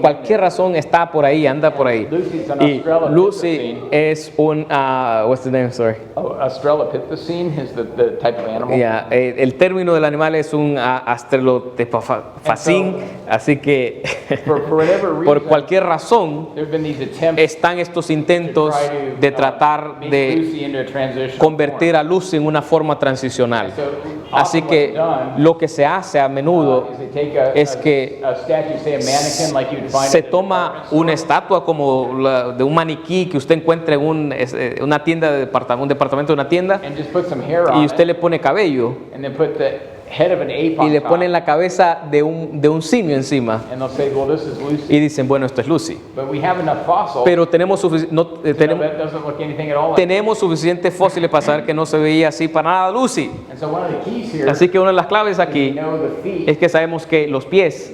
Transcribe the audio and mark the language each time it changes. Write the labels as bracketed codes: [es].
[es] cualquier [en] there. [es] razón está por ahí, anda por ahí. [en] Lucy's an [es] Y [en] Australopithecine. [es] Lucy es un, [en] what's the name, sorry? Oh, Australopithecine is the type of animal. [es] Yeah, el término del animal es un astralopithecine, así que [en] For whatever reason, [es] por cualquier razón [en] there have been these attempts [es] están estos [en] to [es] intentos [en] try to, [es] de tratar [en] make [es] de [en] Lucy into a transitional [es] convertir a Lucy en una forma transicional. [en] form. So, [es] Así [en] often [es] que [en] what's done, [es] lo que se hace a menudo [en] is they take a, [es] es que [en] a statue, say a mannequin like you'd find [es] se [en] at a [es] toma [en] department [es] una [en] store, [es] estatua como la de un maniquí que usted encuentra en una tienda de un departamento de una tienda [en] and just put some hair [es] y [en] on [es] usted [en] it, [es] le pone cabello [en] and then put the head of an ape [es] y [en] on [es] le [en] top, [es] ponen la cabeza de un simio encima [en] and they'll say, well, this is Lucy. [es] y dicen, bueno, esto es Lucy. [en] But we have enough fossils [es] Pero tenemos, [en] to know that doesn't look anything at all like [es] tenemos suficientes fósiles para saber que no se veía así para nada Lucy. [en] And so one of the keys here [es] Así que una de las claves [en] is we [es] aquí [en] know the feet [es] es que sabemos que los pies